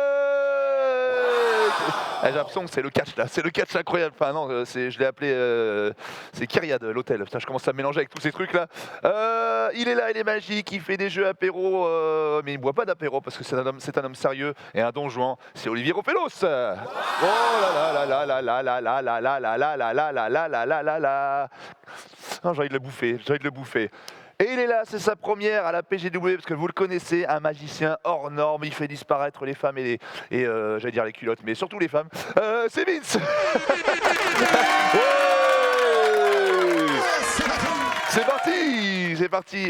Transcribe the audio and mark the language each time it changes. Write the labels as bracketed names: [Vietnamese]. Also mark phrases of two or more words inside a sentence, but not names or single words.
[French] J'ai l'impression que c'est le catch là, c'est le catch incroyable. Enfin non, je l'ai appelé, c'est Kyria de l'hôtel. Putain, je commence à me mélanger avec tous ces trucs là. Il est là, il est magique, il fait des jeux apéro, mais il ne boit pas d'apéro parce que c'est un homme sérieux et un don Juan. C'est Olivier Rofellos. Oh là là là là là là là là là là là là là là là là là là là. J'ai envie de le bouffer. Et il est là, c'est sa première à la PGW, parce que vous le connaissez, un magicien hors norme, il fait disparaître les femmes et j'allais dire les culottes, mais surtout les femmes. C'est Vince. C'est parti.